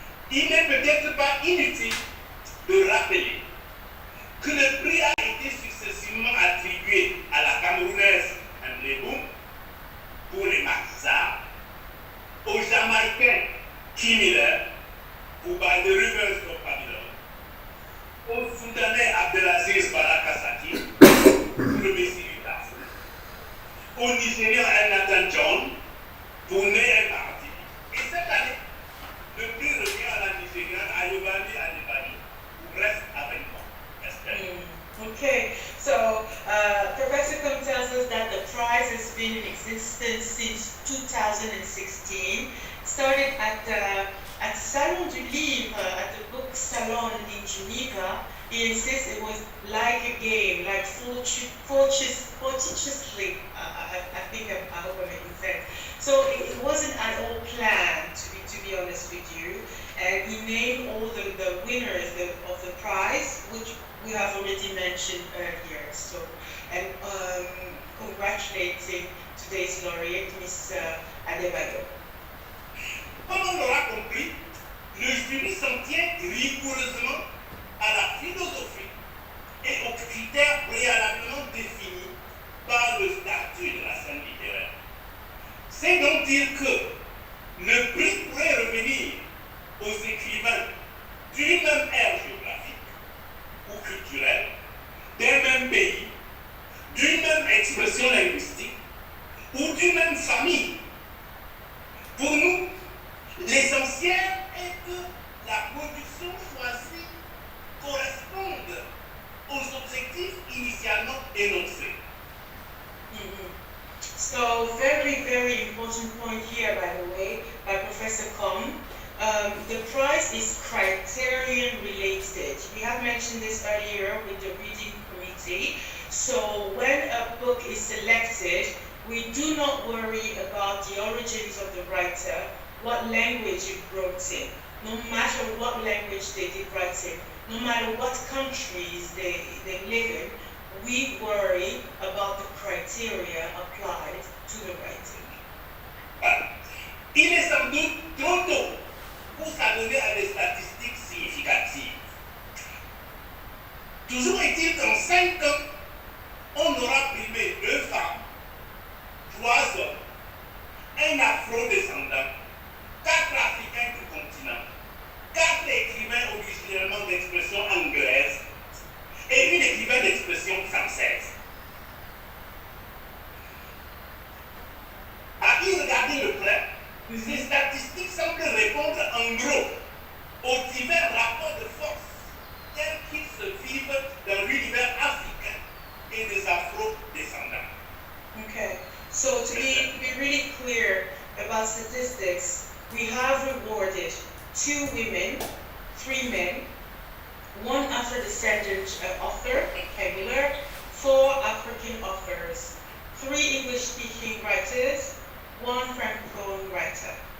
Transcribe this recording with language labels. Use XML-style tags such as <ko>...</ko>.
<fr>Il n'est peut-être pas inutile de rappeler que le prix a été successivement attribué à la Camerounaise Mbléboum pour les Maquisards, au Jamaïcain Kim Miller pour By the Rivers of Babylon, au Soudanais Abdelaziz Barakasaki pour le Messie du Taf, au Nigérian Nathan John pour Né et Mardi. Et cette année, le prix revient à la Nigériane AYOBAMI ADEBAYO pour Reste avec moi.</fr> <en>Okay, so Professor Kum tells us that the prize has been in existence since 2016. Started at at Salon du Livre, at the book salon in Geneva, he insists it was like a game, like fortuitously, I hope I'm making sense. So it wasn't at all planned, to be honest with you. And he named all the winners of the prize, which we have already mentioned earlier. So, and congratulating today's laureate, Miss ADEBAYO.</en> <fr>Comme on l'aura compris, le jury s'en tient rigoureusement à la philosophie et aux critères préalablement définis par le statut de la scène littéraire. C'est donc dire que le prix pourrait revenir aux écrivains d'une même ère géographique ou culturelle, d'un même pays, d'une même expression linguistique ou d'une même famille. Pour nous, l'essentiel est que la production choisie corresponde aux objectifs initialement énoncés.</fr> <en>So, very, very important point here, by the way, by Professor Combs. The prize is criterion related. We have mentioned this earlier with the reading committee. So when a book is selected, we do not worry about the origins of the writer, what language it wrote in, no matter what language they did write in, no matter what countries they live in, we worry about the criteria applied to the writing.</en> <fr>Il est sans doute trop tôt pour s'adonner à des statistiques significatives. Toujours est-il qu'en 5 ans, on aura primé 2 femmes, 3 hommes, un afro-descendant, 4 Africains du continent, 4 écrivains originairement d'expression anglaise et une écrivain d'expression française. À y regarder de près, ces statistiques semblent répondre en gros aux divers rapports de force tels qu'ils se vivent dans l'univers africain et des afro-descendants.</fr> <en>Okay, so to be really clear about statistics, we have rewarded 2 women, 3 men, 1 Afro-descendant author, regular, 4 African authors, 3 English-speaking writers, 1 Francophone writer.</en>